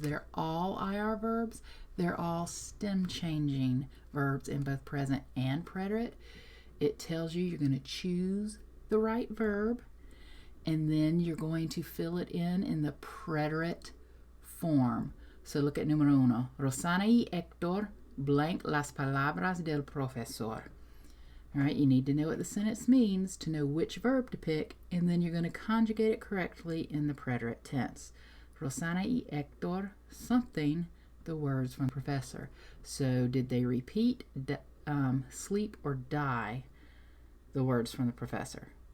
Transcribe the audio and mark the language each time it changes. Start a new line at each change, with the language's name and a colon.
English: They're all IR verbs. They're all stem changing verbs in both present and preterite. It tells you you're going to choose the right verb, and then you're going to fill it in the preterite form. So look at
Spanish: número 1. Rosana y Héctor
English: blank
Spanish: las palabras del profesor.
English: All right, you need to know what the sentence means to know which verb to pick, and then you're going to conjugate it correctly in the preterite tense. Rosana y Héctor something the words from the professor. So did they repeat, sleep, or die the words from the professor?